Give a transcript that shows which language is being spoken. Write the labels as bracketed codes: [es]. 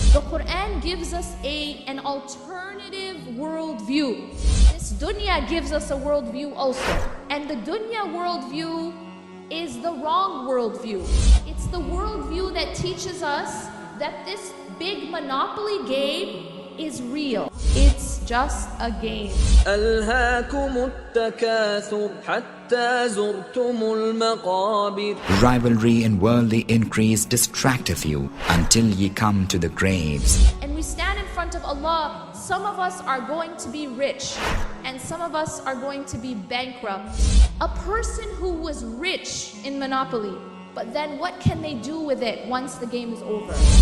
[en] The Quran gives us an alternative worldview. This Dunya gives us a worldview also. And the Dunya worldview is the wrong worldview. It's the worldview that teaches us that this big Monopoly game is real. It's just a game. [ar] ألهاكم التكاثر حتى زرتم المقابر. [en] Rivalry and worldly increase distract of you until ye come to the graves. And we stand in front of Allah. Some of us are going to be rich and some of us are going to be bankrupt. A person who was rich in Monopoly, but then what can they do with it once the game is over?